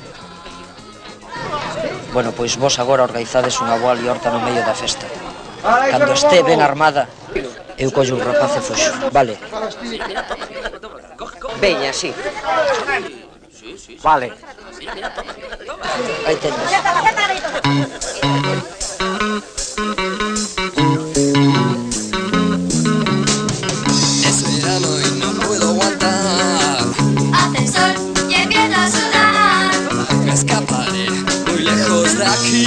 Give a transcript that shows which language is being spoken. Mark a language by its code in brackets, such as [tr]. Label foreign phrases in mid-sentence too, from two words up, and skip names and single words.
[gl] Bueno, pois vos agora organizades unha boa liorta no medio da festa. Cando este ben armada, eu collo un rapaz e fuxo, vale? Veña, sí. Vale. Aí tendes. [es] Es verano y no puedo aguantar. Hace sol y empiezo a sudar. Me escaparé muy lejos de aquí.